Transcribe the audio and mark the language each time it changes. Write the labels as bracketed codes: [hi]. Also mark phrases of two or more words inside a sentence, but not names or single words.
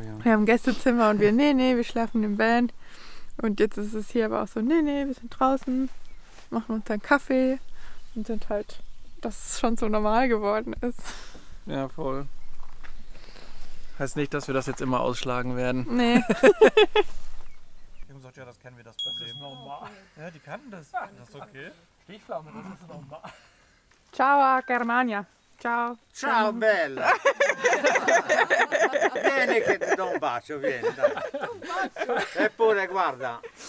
[de] Wir haben Gästezimmer und nee, wir schlafen im Van. Und jetzt ist es hier aber auch so, nee, wir sind draußen, machen uns dann Kaffee und sind halt, dass es schon so normal geworden ist. Ja, voll. Heißt nicht, dass wir das jetzt immer ausschlagen werden. Nee. Jungs sagt ja, das kennen wir, das Problem. Das ist normal. Ja, die kannten das. Das ist okay. Stiefpflaume, das ist normal. [it] Ciao, Germania. Ciao. Ciao bella! Vieni che ti do un bacio, vieni dai. Eppure guarda.